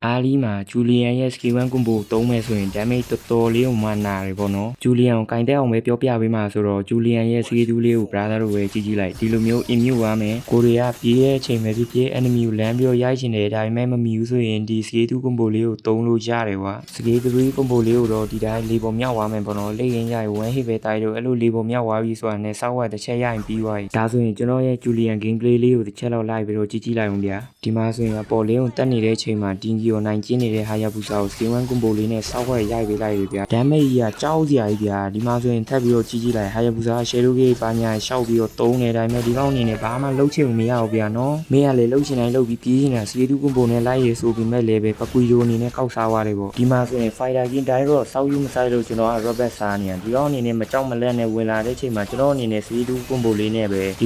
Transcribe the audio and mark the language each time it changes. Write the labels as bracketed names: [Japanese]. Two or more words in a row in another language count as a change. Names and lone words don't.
[Burmese] အားလီမှာဂျူလီယန်ရဲ့ [English] skill 1 combo [Burmese] သုံးမယ်ဆိုရင် damage တော်တော်လေးကိုမှနာတယ်ပေါ့နော်ဂျူလီယန်ကိုကင်တက်အောင်ပဲပြောပြပေးမှာဆိုတော့ဂျူလီယန်ရဲ့ skill 2လေးကို brother တို့ပဲကြည့်လိုက်ဒီလိုမျိုး immune ပါမယ်ကိုရီးယားပြေးရဲ့အချိန်ပဲဖြစ်ဖြစ် enemy ကိုလမ်းပြီးရိုက်ချင်တယ်ဒါပေမဲ့မမီဘူးဆိုရင်ဒီ [English] skill 2 combo [Burmese] လေးကိုသုံးလို့ရတယ်ကွာ [English] skill 3 combo [Burmese] လေးကိုတော့ဒီတိုင်းလေပေါ်မြောက်သွားမယ်ပေါ့နော်လိတ်ရင်ရရင် [English] one hit [Burmese] ပဲတိုက်လို့အဲ့လိုလေပေါ်မြောက်သွားပြီဆိုတာနဲ့စောက်ဝက်တစ်ချက်ရရင်ပြီးသွားပြီဒါဆိုရင်ကျွန်တော်ရဲ့ Julian gameplay လေးကိုတစ်ချက်လောက်လိုက်ပြီးတော့ကြည့်လိုက်အောင်ဗျာဒီမှာဆိုရင်အပေါ်လေးကိုတက်နေတဲ့အချိန်မှာတင်းကြီးကိုနိုင်ကျင်းနေတဲ့ Hayabusa ကို [English] skill 1 combo [Burmese] လေးနဲ့စောက်ဝက်ရိုက်ပေးလိုက်ပြီဗျာ damage ကြီးကကြောက်စရာကြီးဗျာဒီမှာဆိုရင်ထပ်ပြီးတော့ကြည့်လိုက် Hayabusa [English] shadow gate [Burmese] ပါညာရှောက်ပြီးတော့တုံးနေတိုင်းပဲဒီကောင်အနေနဲ့ဘာမှလုပ်ချင်မရဘူးဗျာနော်မင်းကလေလုပ်ချင်တိုင်းလုပ်ပြီးပြေးနေတာ [English] skill 2 combo [Burmese] နဲ့လိုက်ရဆိုပြီးမဲ့လေပဲပကွီရိုအနေနဲ့ကောက်စားသွားတယ်ပေါ့ဒီမှာဆိုရင် [English] fighter king [Burmese] တိုင်းတော့စောက်ယူမဆိုင်လို့ကျွန်တော်က robot စားနေရဒီကောင်အနေနဲ့မကြောက်မလန့်နဲ့ဝင်လာတဲ့အချိန်မှာကျွန်တော်အနေနဲ့ [English] skill 2 combo [Burmese] လေးနဲ့ပဲဒီ